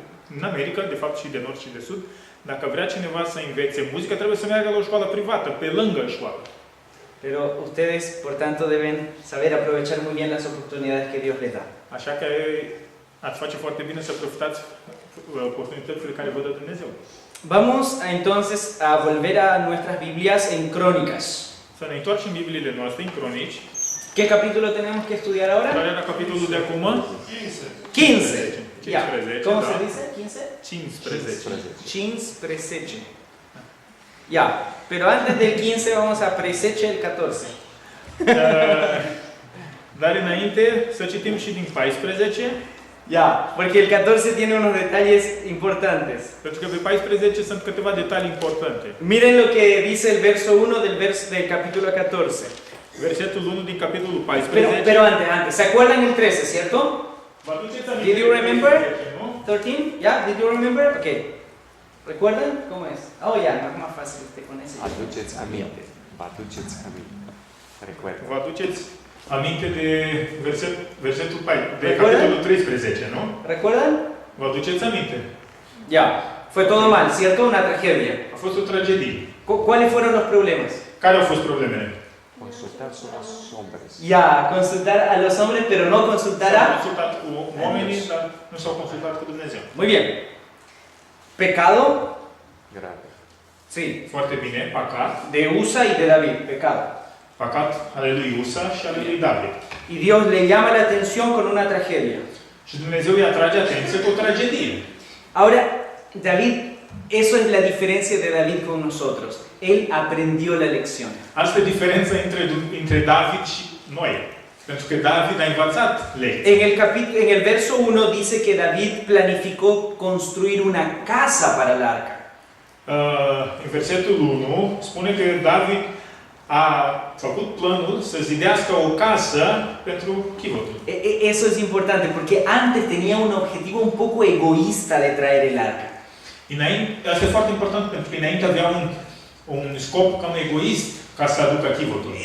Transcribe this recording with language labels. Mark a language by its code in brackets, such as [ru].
[ro] În America, de fapt și de nord și de sud, dacă vrea cineva să învețe muzică, trebuie să meargă la o școală privată, pe lângă școală. [es] Pero ustedes, por tanto, deben saber aprovechar muy bien las oportunidades que Dios les da. [ro] Așa că ați face foarte bine să profitați oportunitățile care vă dă Dumnezeu. [es] Vamos entonces a volver a nuestras Biblias en Crónicas. [ro] Să ne întoarcem Bibliile noastre în Cronici. [es] ¿Qué capítulo tenemos que estudiar ahora? [ro] Care era capitolul de acum? [es] 15. Ya. 15, ¿Cómo [ro] da. [es] se dice? 15. 15. Ya. Pero antes del 15 vamos a presece el 14. [ro] Dar înainte să citim și din 14. [es] Ya, porque el 14 tiene unos detalles importantes. [ro] Pentru că pe 14 sunt câteva detalii importante. [es] Miren lo que dice el verso 1 del capítulo 14. [ro] Versetul 1 din capitolul 14. [es] Pero antes, ¿se acuerdan el 13, cierto? [ro] Vă aduceți aminte? [en] Did you remember? [ro] 13, nu? [en] 13? Yeah, did you remember? Okay. [es] ¿Recuerdan cómo es? Oh, ya, no es más fácil con ese. [ro] Aduceți aminte. Vă aduceți aminte. Recuerdo. Vă aduceți aminte de versetul 4, de [es] Recuerdan? [ro] capitolul 13, nu? [es] ¿Recuerdan? [ro] Vă aduceți aminte? [es] Ya, fue todo mal, ¿cierto? Una tragedia. [ro] A fost o tragedie. [es] ¿Cuáles fueron los problemas? [ro] Care au fost problemele? [es] Consultar los hombres. Ya, consultar a los hombres, pero no consultar [ro] S-au a... consultat cu oamenii, dar nu s-au consultat cu Dumnezeu. [es] Muy bien. Pecado, Grave. sí, [ro] Foarte bine, păcat. [es] de Usa y de David, pecado. [ro] Păcat ale lui Usa și ale lui David. [es] Y Dios le llama la atención con una tragedia. [ro] Și Dumnezeu îi atrage atenție cu o tragedie. [es] Ahora, David, eso es la diferencia de David con nosotros. Él aprendió la lección. [ro] Asta e diferența între David și noi. Pentru că David a învățat lecții. [es] En el verso 1 dice que David planificó construir una casa para el arca. [ro] În versetul 1 spune că David a făcut planul să zidească o casă pentru chivotul. [es] Eso es importante porque antes tenía un objetivo un poco egoísta de traer el arca. [ro] Asta e foarte important pentru că înainte avea un scop cam egoist ca să aducă chivotul.